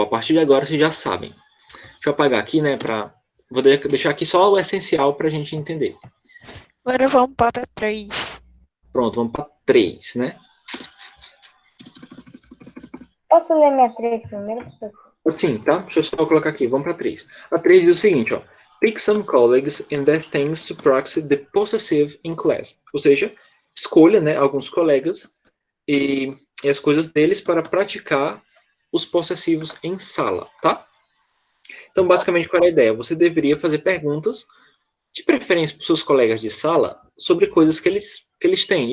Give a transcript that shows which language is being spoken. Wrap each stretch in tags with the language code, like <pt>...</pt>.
<pt>A partir de agora vocês já sabem. Deixa eu apagar aqui, né? Vou deixar aqui só o essencial pra gente entender. Agora vamos para 3. Pronto, vamos para 3, né? Posso ler minha 3 primeiro, professor? Sim, tá? Deixa eu só colocar aqui. Vamos para 3. A 3 diz o seguinte, ó.</pt> <en>Pick some colleagues and their things to practice the possessive in class.</en> <pt>Ou seja, escolha, né, alguns colegas e as coisas deles para praticar os possessivos em sala, tá? Então, basicamente, qual é a ideia? Você deveria fazer perguntas, de preferência para os seus colegas de sala, sobre coisas que eles têm.</pt>